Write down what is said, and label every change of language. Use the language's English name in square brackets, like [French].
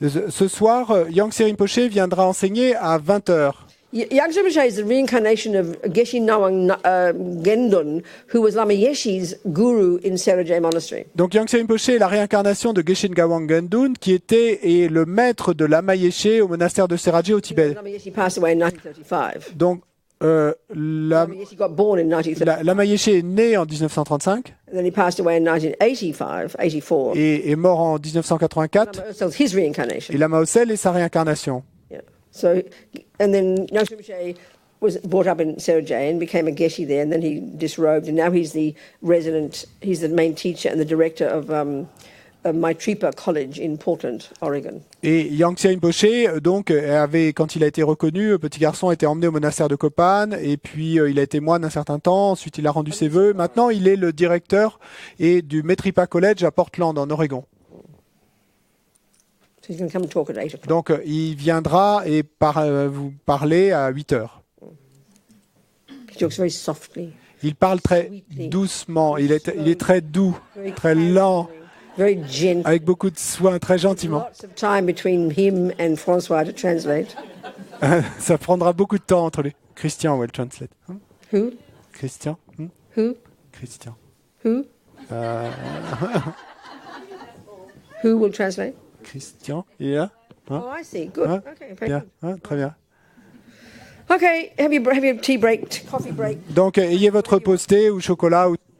[French] Ce soir, Yang Rinpoche viendra enseigner à 20h. [English] Young Silvershade is the reincarnation of Geshe Nawang Gendun, who was Lama Yeshe's guru in Serajay Monastery. [French] Donc Yang Rinpoche est la réincarnation de Geshe Ngawang Gendun, qui était le maître de Lama Yeshe au monastère de Serajay au Tibet. [English] Lama Yeshe passed away in 1935. [French] Donc [English] Lama Yeshe got born in 1935. [French] Lama Yeshe est né en 1935 [English] And then he passed away in 1985, 84. [French] et est mort en 1984. [English] Lama Ursel, his reincarnation. [French] Et Lama Ossel est sa réincarnation. [English] Yeah. So, and then Young Silvershade was brought up in Serajay and became a Geshe there, and then he disrobed, and now he's the main teacher and the director of Maitripa College in Portland, Oregon. [French] Et Yang Rinpoche, donc, quand il a été reconnu, petit garçon a été emmené au monastère de Kopan, et puis il a été moine un certain temps, ensuite il a rendu ses vœux. Maintenant, il est le directeur du Maitripa College à Portland, en Oregon. [English] So he's going to come and talk at 8 o'clock. [French] Donc, il viendra et vous parler à 8 heures. [English] He talks very softly, [French] Il parle très doucement, il est très doux, très lent, [English] very gentle. [French] avec beaucoup de soin, très gentiment. [English] Lots of time between him and Francois to translate. [French] Ça prendra beaucoup de temps entre les... [English] Christian will translate. Who? Christian? Who? Christian. Who? Who will translate? [French] Christian, il est là? [English] Oh, I see. Good. [French] Hein? [English] Okay, very [French] Bien, [English] good. [French] très bien. [English] Okay, have your tea break, coffee break. [French] Donc, ayez votre pause thé ou chocolat ou